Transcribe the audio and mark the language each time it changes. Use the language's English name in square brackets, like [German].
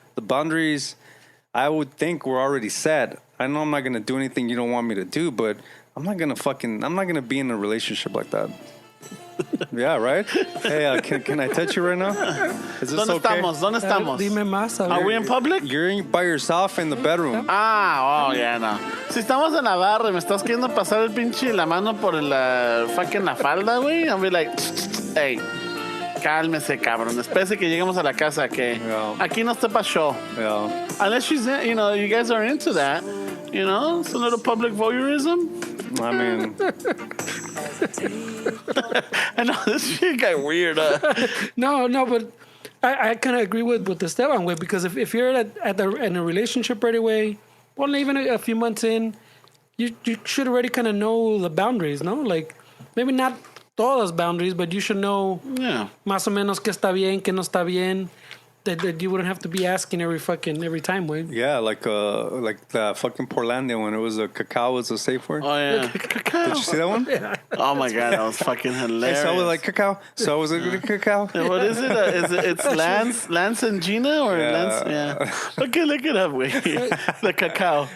[English] The boundaries, I would think, were already set. I know I'm not gonna do anything you don't want me to do, but I'm not gonna be in a relationship like that. Yeah, right? Hey, can I touch you right now? Is this okay? [Spanish] ¿Dónde estamos? Dime más. [English] Are we in public? You're by yourself in the bedroom. Oh, yeah, no. [Spanish] Si estamos en la barra y me estás queriendo pasar el pinche la mano por la fucking la falda, güey, [English] I'll be like, hey, [Spanish] cálmese, cabrón. Espérese que lleguemos a la casa, que aquí no está pa' show. [English] Yeah. Unless she's, you guys are into that, it's a little public voyeurism. I mean, I know this shit got weird. No, but I kind of agree with the Esteban way, because if you're in a relationship right away, well, even a few months in, you should already kind of know the boundaries, no? Like, maybe not [Spanish] todas boundaries, [English] but you should know [Spanish] más o menos qué está bien, qué no está bien. [English] That you wouldn't have to be asking every time, way. yeah, like the fucking Portlandia when it was cacao was a safe word. Oh, yeah. Cacao. Did you see that one? Oh, my God. That was fucking hilarious. So I was like, cacao. So was it cacao? What is it? It's Lance and Gina? Or Lance? Yeah. Okay, look it up, güey. The cacao.